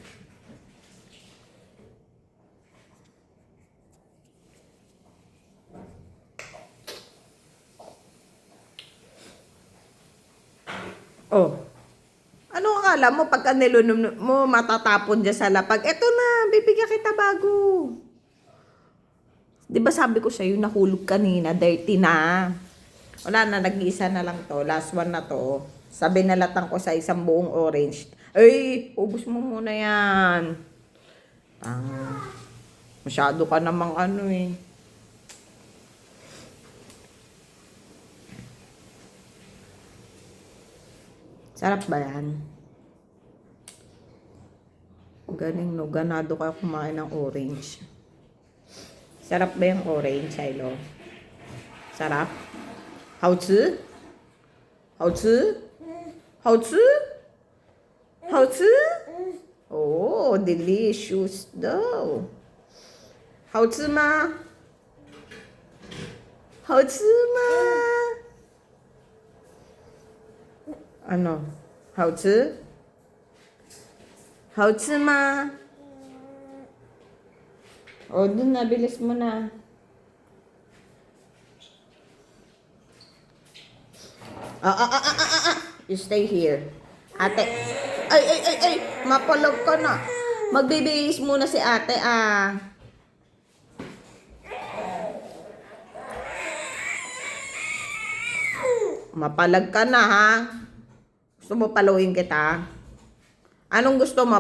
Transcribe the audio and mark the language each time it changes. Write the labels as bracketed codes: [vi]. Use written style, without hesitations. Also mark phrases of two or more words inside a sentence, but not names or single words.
[tl] Oh. Ano akala mo pagka nilunum mo matatapon dyan sa lapag? Eto na, bibigyan kita bago. Di ba sabi ko sa'yo, nahulog kanina, dirty na. Wala na, nag-iisa na lang to. [en] Last one [tl] na to. Sabi nalatang ko sa isang buong orange. Ay, ubos mo muna yan. Masyado ka namang ano eh. Sarap ba yan? Galing no, ganado kayo kumain ng orange. Sarap ba yung orange, Silo? Sarap? [zh] 好吃? 好吃? 好吃? 好吃? [tl] Oh, delicious daw. [zh] 好吃吗? 好吃吗? [tl] Ano? [zh] 好吃? 好吃吗? [tl] O, dun na. Bilis mo na. [en] You stay here. [tl] Ate. Ay. Mapalog ka na. Magbibihis muna si ate, ah. Mapalag ka na, ha? Gusto mo paluin kita? Anong gusto mo?